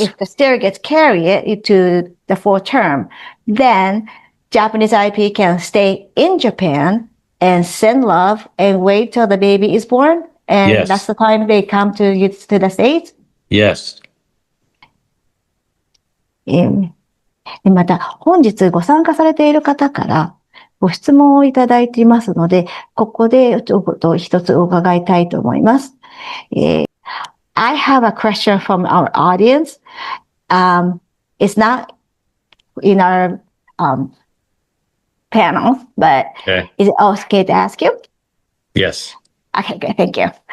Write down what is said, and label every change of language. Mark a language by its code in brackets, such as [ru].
[en] if the surrogates carry it to the full term, then Japanese IP can stay in Japan and send love and wait till the baby is born, and Yes. that's the time they come to the States. Yes. [ja] また、本日ご参加されている方からご質問をいただいていますので、ここで一つ伺いたいと思います。 [en] I have a question from our audience. It's not in our panel, but Okay. is it okay to ask you? Yes. Okay, good. Thank you.